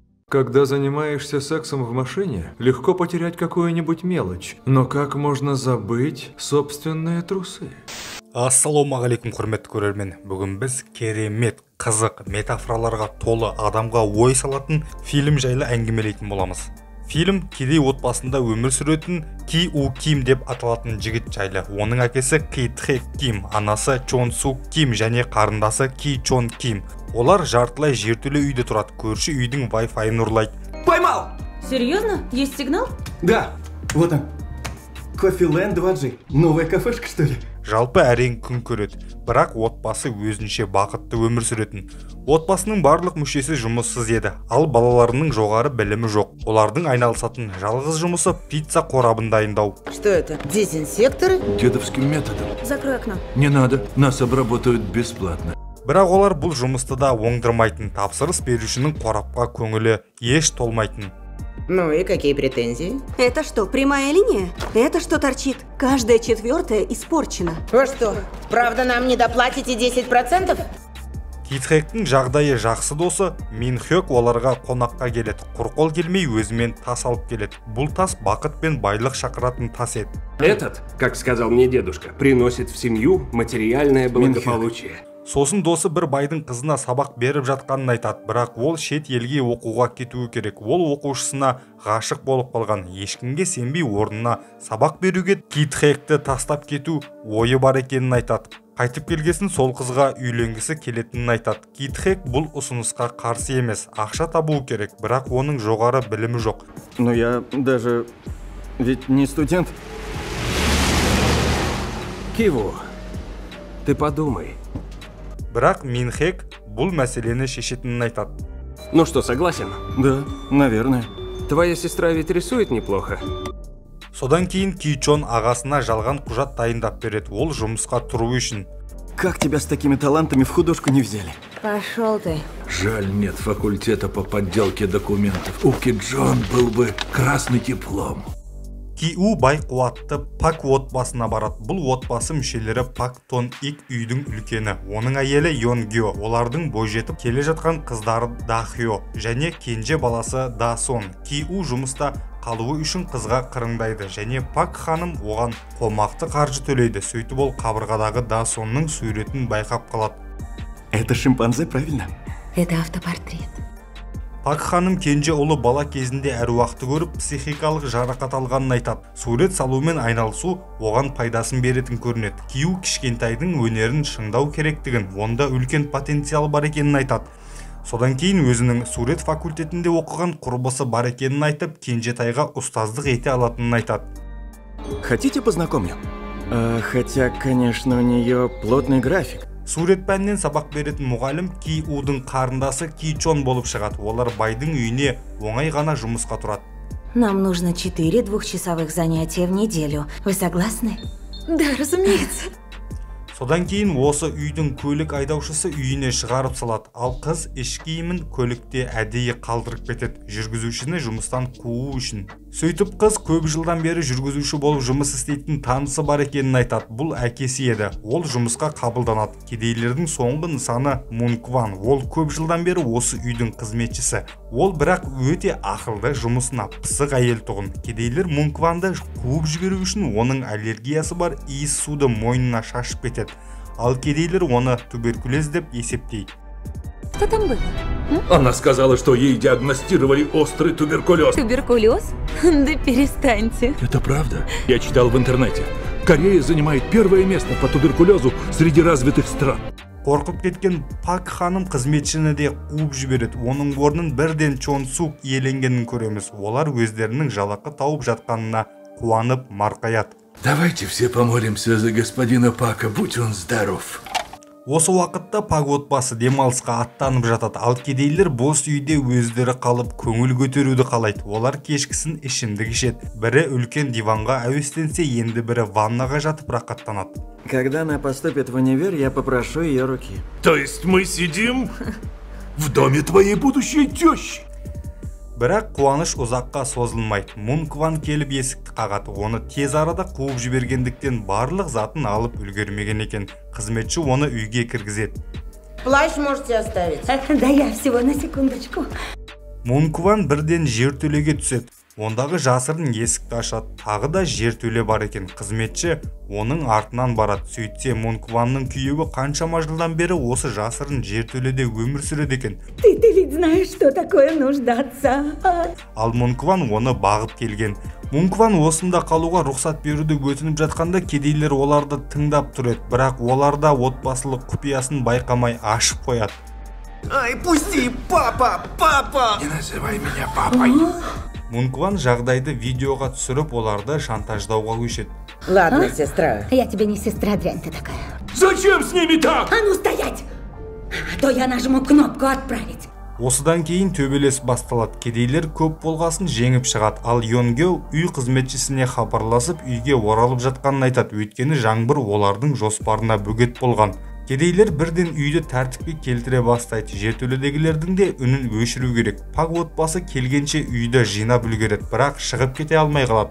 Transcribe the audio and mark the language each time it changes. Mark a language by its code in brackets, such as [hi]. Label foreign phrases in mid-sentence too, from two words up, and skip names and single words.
[ru] Когда занимаешься сексом в машине, легко потерять какую-нибудь мелочь. Но как можно забыть собственные трусы? [kk] Ассалаумағалейкум құрметті көрермен. Бүгін біз керемет, қызық, метафораларға толы, адамға ой салатын фильм жайлы әңгімелейтін боламыз. Фильм кедей отбасында өмір сүретін Ки У Ким деп аталатын жігіт жайлы. Оның әкесі Ки Тхек Ким, анасы Чон Сук Ким және қарындасы Ки Чон Ким. Олар жартылай жертөле үйде тұрады. Көрші үйдің Wi-Fi-ын ұрлайды. [ru] Поймал! Серьезно? Есть сигнал? Да, вот он. Кофеленд 2G. Новая кафешка, что ли? [kk] Жалпы әрең күн көреді, бірақ отбасы өзінше бақытты өмір сүретін. Отбасының барлық мүшесі жұмыссыз еді, ал балаларының жоғары білімі жоқ. Олардың айналысатын жалғыз жұмысы пицца қорабын дайындау. [ru] Что это? Дезинсекторы? Дедовским методом. Закрой окно. Не надо, нас обработают бесплатно. [kk] Бірақ олар бұл жұмысты да оңдырмайтын, тапсырыс берушінің қорапқа көңілі еш толмайтын. [ru] Ну и какие претензии? Это что, прямая линия? Это что торчит? Каждая четвертая испорчена. Вы что, правда нам не доплатите 10%? [kk] Китхектің жағдайы жақсы досы Мин Хёк оларға қонаққа келеді. Құрқол келмей өзімен тас алып келеді. Бұл тас бақыт пен байлық шақыратын тас еді. [ru] Этот, как сказал мне дедушка, приносит в семью материальное благополучие. [kk] Сосын досы бір байдың қызына сабақ беріп жатқанын айтады, бірақ ол шет елге оқуға кетуі керек. Ол оқушысына ғашық болып қалған. Ешкімге сенбей орнына сабақ беруге Китхекті тастап кету ойы бар екенін айтады. Қайтып келгесін сол қызға үйленгісі келетінін айтады. Китхек бұл ұсынысқа қарсы емес, ақша табуы керек, бірақ оның жоғары білімі жоқ. [ru] Но я даже... ведь не студент. Киву, ты подумай. [kk] Бірақ Мин Хек бұл мәселені шешетінін айтады. [ru] Ну что, согласен? Да, наверное. Твоя сестра ведь рисует неплохо. [kk] Содан кейін Ки Чон ағасына жалған құжат дайындап береді, ол жұмысқа тұру үшін. [ru] Как тебя с такими талантами в художку не взяли? Пошел ты. Жаль, нет факультета по подделке документов. У Ки Джон был бы красный диплом. [kk] Ки У бай қуатты Пак отбасына барады. Бұл отбасы мүшелері Пак Тон Ик үйдің үлкені. Оның әйелі Йон Гё, олардың бойжетіп келе жатқан қыздары Да Хё және кенже баласы Да Сон. Ки У жұмыста қалуы үшін қызға қырыңдайды және Пак ханым оған қомақты қаржы төлейді. Сөйтіп ол қабырғадағы Да Сонның суретін байқап қалады. [ru] Это шимпанзе, правильно? Это автопортрет. [kk] Пак ханым кенже ұлы бала кезінде әруақты көріп, психикалық жарақат алғанын айтады. Сурет салумен айналысу оған пайдасын беретін көрінеді. Ки У кішкентайдың өнерін шыңдау керектігін, онда үлкен потенциал бар екенін айтады. Содан кейін өзінің сурет факультетінде оқыған құрбысы бар екенін айтып, кенжетайға ұстаздық ете алатынын айтады. [ru] Хотите познакомлю? Хотя, конечно, у нее плотный график. [kk] Сурет пәнінен сабақ беретін мұғалім Ки Удың қарындасы Ки Чон болып шығады. Олар байдың үйіне оңай ғана жұмысқа тұрады. [ru] Нам нужно 4 двухчасовых занятия в неделю. Вы согласны? Да, разумеется. [kk] Содан кейін осы үйдің көлік айдаушысы үйіне шығарып салады. Ал қыз іш киімін көлікте әдейі қалдырып кетеді, жүргізушіні жұмыстан қуу үшін. Сөйтіп қыз көп жылдан бері жүргізуші болып жұмыс істейтін танысы бар екенін айтады. Бұл әкесі еді. Ол жұмысқа қабылданады. Кедейлердің соңғы нысаны Мун Кван. Ол көп жылдан бері осы үйдің қызметшісі. Ол бірақ өте ақылды, жұмысына пысық әйел тұғын. Кедейлер Мун Кванды қуып жіберу үшін оның аллергиясы бар иіс суды мойнына шашып кетеді. Ал кедейлер оны туберкулез деп есептейді. [ru] Что там было? Она сказала, что ей диагностировали острый туберкулез. Туберкулез? Да перестаньте. Это правда? Я читал в интернете. Корея занимает первое место по туберкулезу среди развитых стран. [kk] Қорқып кеткен Пак ханым қызметшіні де қуып жібереді. Оның орнын бірден Чон Сук иеленгенін көреміз. Олар өздерінің жалақы тауып жатқанына қуанып марқаяды. [ru] Давайте все помолимся за господина Пака, будь он здоров. [kk] Осы уақытта Пак отбасы демалысқа аттанып жатады. Ал кедейлер бос үйде өздері қалып көңіл көтеруді қалайды. Олар кешкісін ішімдік ішеді. Бірі үлкен диванға әуестенсе, енді бірі ваннаға жатып рақаттанады. [ru] Когда она поступит в универ, я попрошу ее руки. То есть мы сидим в доме твоей будущей тещи? [kk] Бірақ қуаныш ұзаққа созылмайды. Мун Кван келіп есікті қағады. Оны тез арада қуып жібергендіктен барлық затын алып үлгермеген екен. Қызметші оны үйге кіргізеді. [ru] Плащ можете оставить. Да я всего на секундочку. [kk] Монкван бірден жертөлеге түседі. Ондағы жасырын есікті ашады. Тағы да жертөле бар екен. Қызметші оның артынан барады. Сөйтсе Монкванның күйеуі қаншама жылдан бері осы жасырын жертөледе өмір сүреді екен. [ru] Ты ведь знаешь, что такое нуждаться. [kk] Ал Монкван оны бағып келген. Монкван осында қалуға рұқсат беруді өтініп жатқанда кедейлер оларды тыңдап тұр еді. Бірақ олар да отбасылық құпиясын байқамай ашып қояды. Ай, [ru] пусти, папа, папа! Не называй меня папой. [kk] Монкван жағдайды видеоға түсіріп, оларды шантаждауға көшеді. [ru] Ладно, сестра. Я тебе не сестра, дрянь ты такая. Зачем с ними так? А ну стоять! А то я нажму кнопку «Отправить». [kk] Осыдан кейін төбелес басталады. Кедейлер көп болғасын жеңіп шығады. Ал Йонгеу үй қызметшісіне хабарласып, үйге оралып жатқанын айтады. Өйткені жаңбыр олардың жоспарына бөгет болған. Кедейлер бірден үйді тәртіпке келтіре бастайды. Жертөледегілердің де үнін өшіру керек. Пак отбасы келгенше үйді жинап үлгереді, бірақ шығып кете алмай қалады.